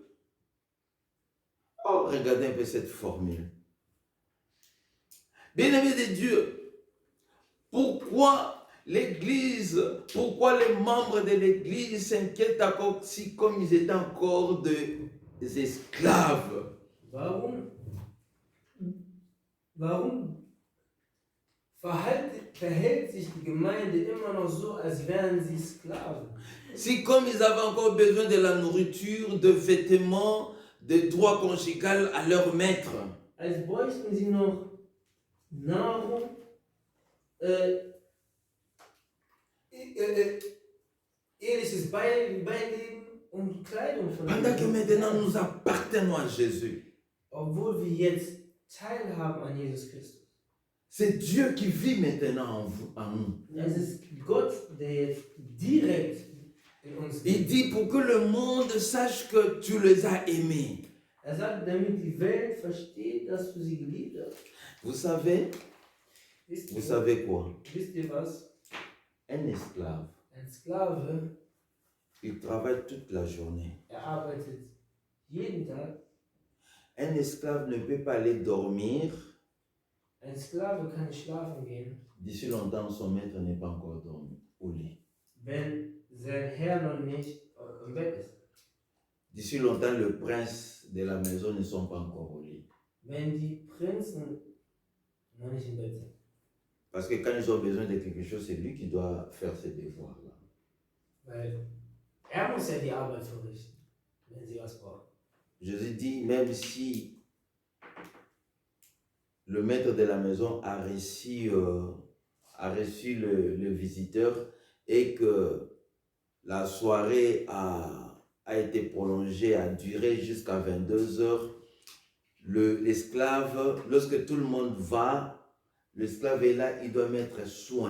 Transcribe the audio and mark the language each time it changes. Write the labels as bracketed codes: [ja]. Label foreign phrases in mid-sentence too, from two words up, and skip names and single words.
[fr] Oh, regardez un peu cette formule. Bien-aimés de Dieu, pourquoi l'Église, pourquoi les membres de l'Église s'inquiètent encore si comme ils étaient encore des esclaves? [de] Warum verhält sich die Gemeinde immer noch so, als wären sie Sklaven? [fr] Si comme ils avaient encore besoin de la nourriture, de vêtements, de droits conjugaux à leur maître. [de] Als bräuchten sie noch Nahrung, ehrliches Beileben und Kleidung von [fr] Pendant que [de] ihnen. [fr] maintenant nous appartenons à Jésus. [de] Obwohl wir jetzt teilhaben an Jesus Christus. [fr] C'est Dieu qui vit maintenant en nous. [de] Es ist Gott, der jetzt direkt in uns [fr] Il [de] lebt. [fr] dit pour que le monde sache que tu les as aimés. [de] Er sagt, damit die Welt versteht, dass du sie geliebt hast. [fr] Vous savez [de] Wisst [fr] quoi? [de] ihr was? [fr] Un esclave, [de] Ein Sklave, [fr] il travaille toute la journée. [de] arbeitet jeden Tag. [fr] Un esclave ne peut pas aller dormir [de] Ein Sklave kann nicht schlafen gehen, [fr] d'ici longtemps son maître n'est pas encore dormi au lit. [de] wenn sein Herr noch nicht im Bett ist. [fr] D'ici longtemps le prince de la maison ne sont pas encore au lit. [de] Wenn die Prinzen noch nicht im Bett sind. [fr] Parce que quand ils ont besoin de quelque chose, c'est lui qui doit faire ses devoirs-là. [de] Weil er muss ja die Arbeit verrichten, wenn sie was brauchen. [fr] Jésus dit, même si le maître de la maison a reçu le visiteur et que la soirée a été prolongée, a duré jusqu'à 22 heures, l'esclave, lorsque tout le monde va, l'esclave est là, il doit mettre soin.